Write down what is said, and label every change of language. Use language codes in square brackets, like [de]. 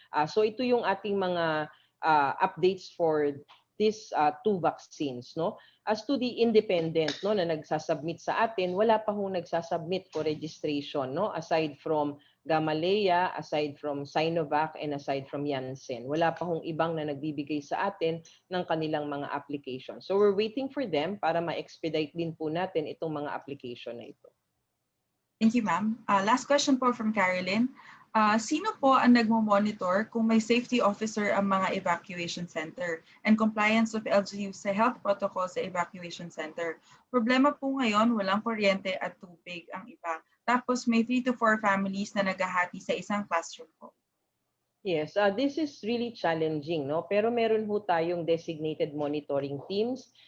[tl] So ito yung ating mga updates [en] for these two vaccines. [tl] As to the independent na nagsasubmit sa atin, wala pa hong nagsasubmit for registration. [en] Aside from Gamaleya, aside from Sinovac, and aside from Janssen. [tl] Wala pa hong ibang na nagbibigay sa atin ng kanilang mga application. [en] So we're waiting for them [tl] para ma-expedite din po natin itong mga application na ito. [en] Thank you, ma'am. Last question po from Caroline. [tl] Sino po ang nagmo-monitor kung may safety officer ang mga evacuation center and compliance of LGU sa health protocol sa evacuation center? Problema po ngayon, walang kuryente at tubig ang iba. Tapos may 3 to 4 families na naghahati sa isang classroom po. [en] Yes, this is really challenging, [tl] pero meron po tayong [en] designated monitoring teams.